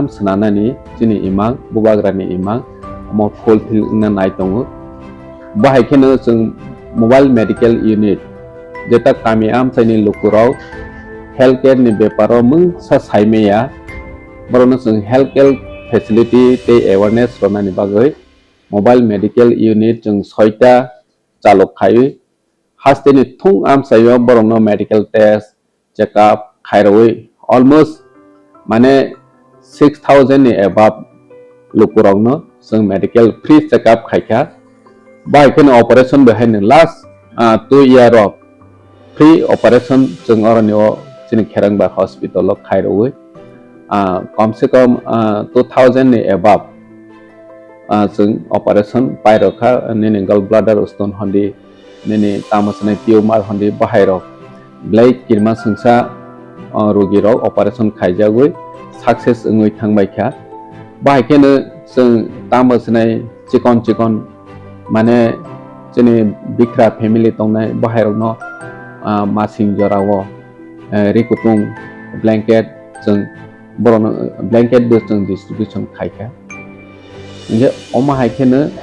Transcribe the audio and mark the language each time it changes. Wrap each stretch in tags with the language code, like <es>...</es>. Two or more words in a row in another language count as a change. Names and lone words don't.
<trp>snanani chini imang bubagrani imang mo fulfill na nai tongo bahaikeno chung</trp> <en>mobile medical unit</en> <trp>jeta kami am chaini lukurok healthcare ni beparo mung sa saimeya borono chung</trp> <en>healthcare facility</en> <trp>te awareness ronani bagai</trp> <en>mobile medical unit</en> <trp>chung 6ta chalok khai hasteni thung am sayo borono</trp> <en>medical test check up</en> <trp>khairoi almost mane 6000 ni above lukurokno chung</trp> <en>medical free check up</en> <trp>khaika bai ken</trp> <en>operation behind last 2 year of free operation</en> <trp>chung orani chini kherangba hospital lo khairoi</trp> <hi>कम से कम</hi> <trp>2000 ni above chung operation pairokha nini</trp> <en>gallbladder stone</en> <trp>hondi nini tamasne tumor hondi bahairok blai kirma sungsa rogi rok operation khaijagoi success ngoi thangbaikha bahaikeno chung tamasne chikon mane chini bikra family tongnai bahairokno masing jorao rikutung blanket chung boron blanket bu chung distribution khaika nge oma haikeno</trp>